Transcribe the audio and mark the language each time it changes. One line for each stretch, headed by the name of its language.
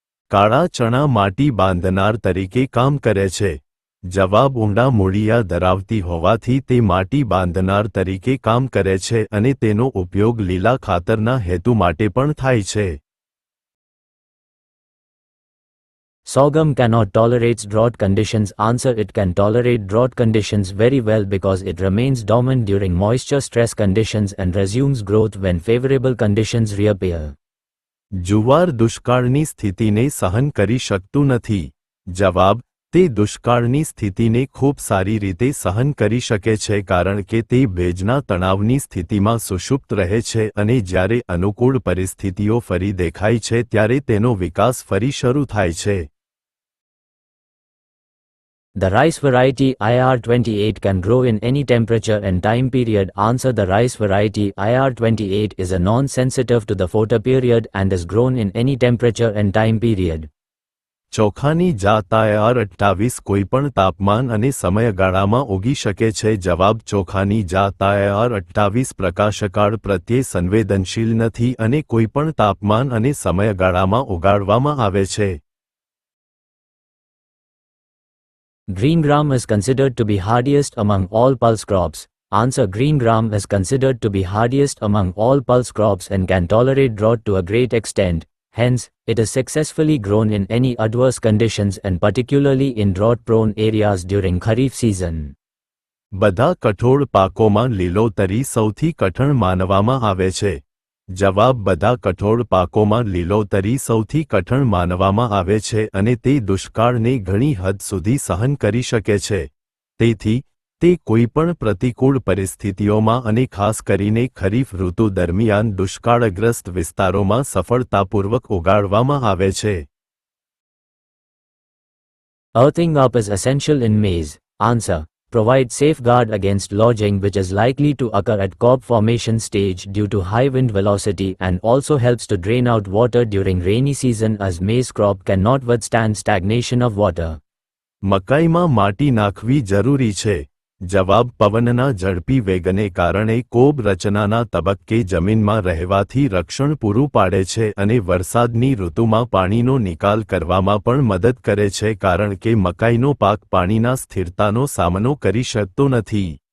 Gujarati: કાળા ચણા માટી બાંધનાર તરીકે કામ કરે છે. જવાબ. ઊંડા મૂળિયા ધરાવતી હોવાથી તે માટી બાંધનાર તરીકે કામ કરે છે અને તેનો ઉપયોગ લીલા ખાતરના હેતુ માટે પણ થાય છે.
English: Sorghum cannot tolerate drought conditions. Answer. It can tolerate drought conditions very well because it remains dormant during moisture stress conditions and resumes growth when favorable conditions reappear.
Gujarati: જુવાર દુષ્કાળની સ્થિતિને સહન કરી શકતું નથી. જવાબ. તે દુષ્કાળની સ્થિતિને ખૂબ સારી રીતે સહન કરી શકે છે કારણ કે તે ભેજના તણાવની સ્થિતિમાં સુષુપ્ત રહે છે અને જ્યારે અનુકૂળ પરિસ્થિતિઓ ફરી દેખાય છે ત્યારે તેનો વિકાસ ફરી શરૂ થાય છે.
English: The rice variety IR28 can grow in any temperature and time period. Answer. The rice variety IR28 is a non-sensitive to the photoperiod and is grown in any temperature and time period.
Gujarati: ચોખાની જાત IR28 કોઈપણ તાપમાન અને સમયગાળામાં ઉગી શકે છે. જવાબ. ચોખાની જાત IR28 પ્રકાશકાળ પ્રત્યે સંવેદનશીલ નથી અને કોઈપણ તાપમાન અને સમયગાળામાં ઉગાડવામાં આવે છે.
English: Green gram is considered to be hardiest among all pulse crops. Answer. Green gram is considered to be hardiest among all pulse crops and can tolerate drought to a great extent. Hence, it is successfully grown in any adverse conditions and particularly in drought-prone areas during Kharif season.
Gujarati: બધા કઠોળ પાકોમાં લીલોતરી સૌથી કઠણ માનવામાં આવે છે. જવાબ. બધા કઠોળ પાકોમાં લીલોતરી સૌથી કઠણ માનવામાં આવે છે અને તે દુષ્કાળને ઘણી હદ સુધી સહન કરી શકે છે. તેથી તે કોઈપણ પ્રતિકૂળ પરિસ્થિતિઓમાં અને ખાસ કરીને ખરીફ ઋતુ દરમિયાન દુષ્કાળગ્રસ્ત વિસ્તારોમાં સફળતાપૂર્વક ઉગાડવામાં આવે છે.
English: Earthing up is essential in maize. Answer. Provide safeguard against lodging, which is likely to occur at cob formation stage due to high wind velocity, and also helps to drain out water during rainy season as maize crop cannot withstand stagnation of water.
Gujarati: મકાઈમાં માટી નાખવી જરૂરી છે. જવાબ પવનના ઝડપી વેગને કારણે cob રચનાના તબક્કે જમીનમાં રહેવાથી રક્ષણ પૂરું પાડે છે અને વરસાદની ઋતુમાં પાણીનો નિકાલ કરવામાં પણ મદદ કરે છે કારણ કે મકાઈનો પાક પાણીના સ્થિરતાનો સામનો કરી શકતો નથી.